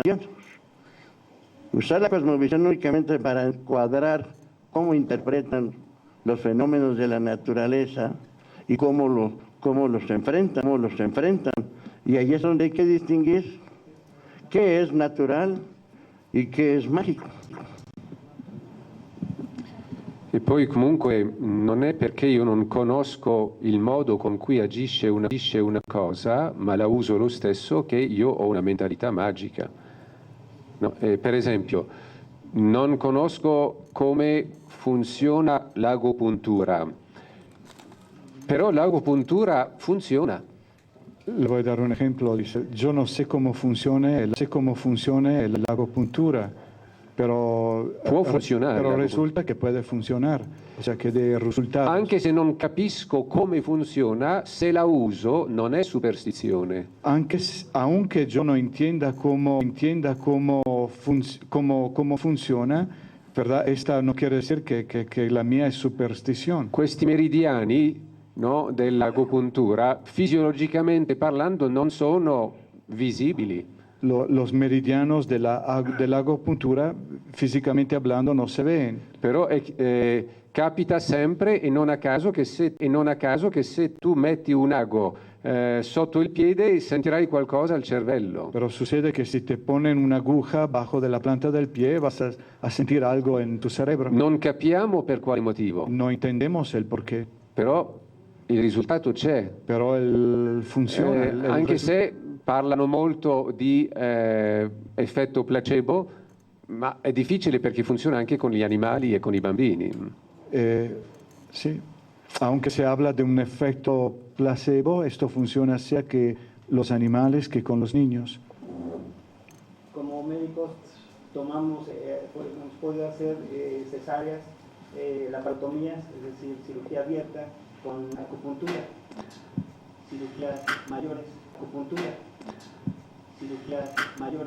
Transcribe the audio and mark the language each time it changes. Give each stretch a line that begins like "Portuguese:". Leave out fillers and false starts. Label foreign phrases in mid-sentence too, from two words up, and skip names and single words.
Spanish: Usar la cosmovisión únicamente para encuadrar cómo interpretan los fenómenos de la naturaleza y cómo los enfrentan. Y ahí es donde hay que distinguir qué es natural y qué es mágico.
Italian: E poi comunque non è perché io non conosco il modo con cui agisce una cosa, ma la uso lo stesso, che io ho una mentalità magica. No, per esempio, non conosco come funziona l'agopuntura, però l'agopuntura funziona.
Spanish: Le voy a dar un ejemplo. Dice, yo no sé cómo funciona l'agopuntura, pero,
Italian: Può funzionare
Spanish: pero
Italian: l'agopuntura.
Spanish: resulta que puede funcionar, o sea que dé resultados.
Italian: Anche se non capisco come funziona, se la uso non è superstizione.
Spanish: Aunque yo no entienda cómo funciona, ¿verdad? Esta no quiere decir que la mía es superstición.
Italian: Questi meridiani, no, dell'agopuntura, fisiologicamente parlando, non sono visibili.
Spanish: Los meridianos de la agopuntura, físicamente hablando, no se ven.
Italian: Però capita sempre e non a caso che se tu metti un ago sotto il piede sentirai qualcosa al cervello.
Spanish: Pero sucede que si te ponen una aguja bajo de la planta del pie, vas a sentir algo en tu cerebro.
Italian: Non capiamo per quale motivo,
Spanish: No entendemos el por qué,
Italian: però il risultato c'è.
Spanish: pero funciona.
Italian: Anche se parlano molto di effetto placebo, ma è difficile perché funziona anche con gli animali e con i bambini.
Spanish: Sí, aunque se habla de un efecto placebo, esto funciona sea que los animales que con los niños. Como médicos tomamos, hemos podido hacer cesáreas, laparotomías, es decir, cirugía abierta con acupuntura, cirugías mayores, acupuntura, cirugías mayores.